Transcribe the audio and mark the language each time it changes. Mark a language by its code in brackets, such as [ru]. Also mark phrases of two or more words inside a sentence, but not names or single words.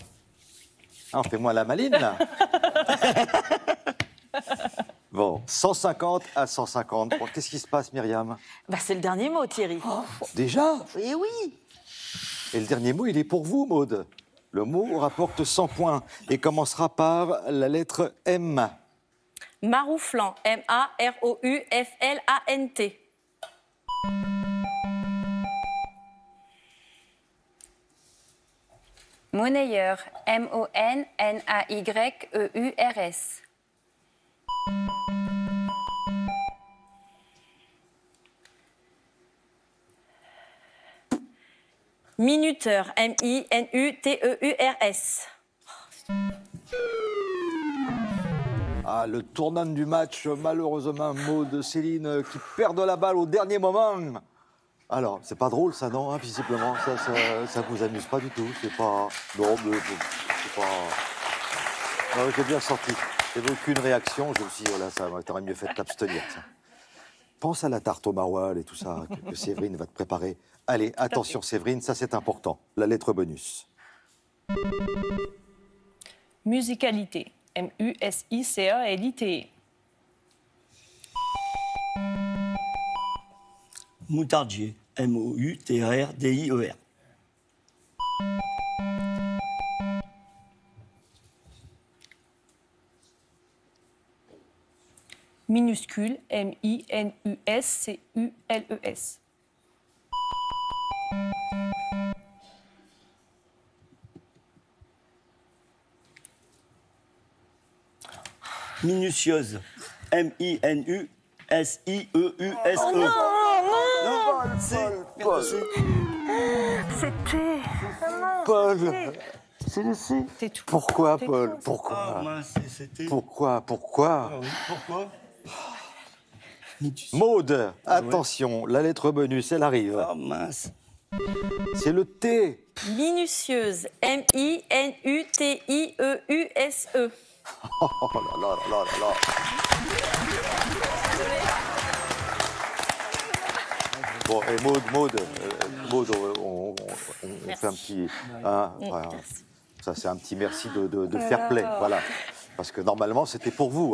[fr] Fais-moi la maline, là. Bon, 150 à 150. Bon, qu'est-ce qui se passe, Myriam? C'est le dernier mot, Thierry. Déjà? Eh oui. Et le dernier mot, il est pour vous, Maude. Le mot rapporte 100 points et commencera par la lettre M. Marouflant. M-A-R-O-U-F-L-A-N-T. Monnayeur. M-O-N-N-A-Y-E-U-R-S. Minuteur. M-I-N-U-T-E-U-R-S. Le tournant du match, malheureusement, Maude, Céline, qui perdent la balle au dernier moment. Alors, c'est pas drôle, ça, non, visiblement, ça vous amuse pas du tout. C'est pas... Non, mais c'est pas... Non, j'ai bien senti. J'avais aucune réaction. Je me suis dit, voilà, ça t'aurait mieux fait de t'abstenir. Pense à la tarte au maroilles et tout ça que Séverine va te préparer. Allez, attention, Séverine, ça c'est important. La lettre bonus. Musicalité. M-U-S-I-C-A-L-I-T-E. Moutardier. M-O-U-T-A-R-D-I-E-R. Minuscule. M-I-N-U-S-C-U-L-E-S. Minutieuse. M-I-N-U-S-I-E-U-S-E. Oh non, Paul. C'était... Paul. C'est le C. Pourquoi, Paul? Pourquoi? Pourquoi? Pourquoi? Maude, attention, la lettre bonus, elle arrive. Oh mince. C'est le T. Minutieuse. M-I-N-U-T-I-E-U-S-E. Oh là là là là là. Bon, et Maude, on fait un petit... voilà. Ça, c'est un petit merci de fair play, voilà. Parce que normalement, c'était pour vous.